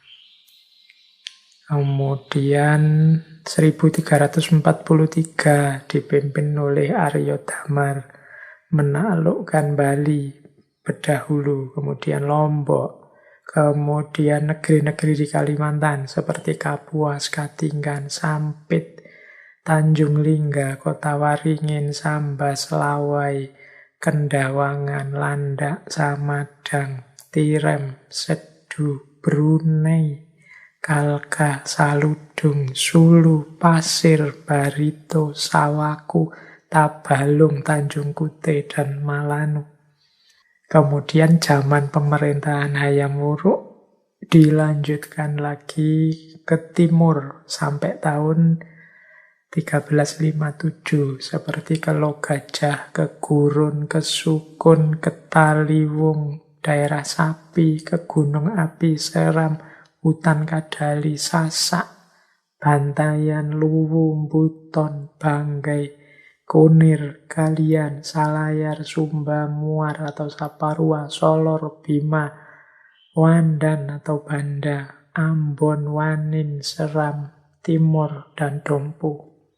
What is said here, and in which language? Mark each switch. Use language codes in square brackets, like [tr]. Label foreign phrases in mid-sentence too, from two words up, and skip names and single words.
[id] Kemudian 1343 dipimpin oleh Arya Damar, menaklukkan Bali, Bedahulu, kemudian Lombok, kemudian negeri-negeri di Kalimantan seperti Kapuas, Katingan, Sampit, Tanjung Lingga, Kota Waringin, Sambas, Lawai, Kendawangan, Landak, Samadang, Tirem, Sedu, Brunei, Kalka, Saludung, Sulu, Pasir, Barito, Sawaku, Tabalung, Tanjung Kute, dan Malanu. Kemudian zaman pemerintahan Hayam Wuruk dilanjutkan lagi ke timur sampai tahun 1357, seperti ke Logajah, ke Gurun, ke Sukun, ke Taliwung, daerah Sapi, ke Gunung Api, Seram, Hutan Kadali, Sasak, Bantayan, Luwung, Buton, Banggai, Kunir, Kalian, Salayar, Sumba, Muar atau Saparua, Solor, Bima, Wandan atau Banda, Ambon, Wanin, Seram, Timur, dan Dompu.